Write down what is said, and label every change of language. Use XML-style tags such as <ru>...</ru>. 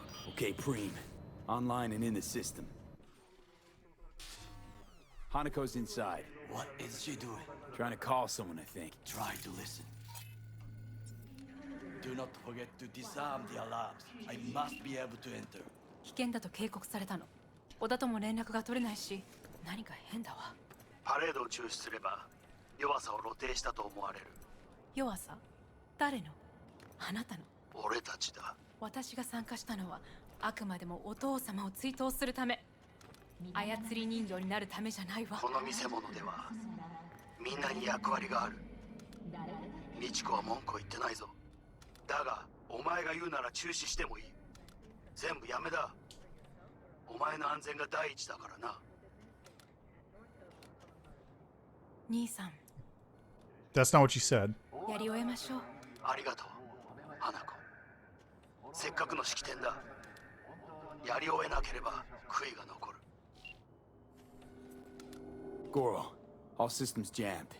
<en>Okay, Preem. Online and in the system. Hanako's inside. What is she doing? Trying to call someone, I think. Try to listen. Do not forget to disarm the alarms. I must be able to enter.</en> <ja>危険だと警告されたの。小田とも連絡が取れないし、何か変だわ。パレードを中止すれば弱さを露呈したと思われる。弱さ？誰の？あなたの。俺たちだ。私が参加したのはあくまでもお父様を追悼するため。操り人形になるためじゃないわ。この見せ物ではみんなに役割がある。美智子は文句を言ってないぞ。だがお前が言うなら中止してもいい。全部やめだ。お前の安全が第一だからな。兄さん。</ja> <en>That's not what you said.</en> <ja>やり終えましょう。ありがとう、花子。せっかくの式典だ。やり終えなければ悔いが残る。</ja> <en>Goro, all systems jammed.</en>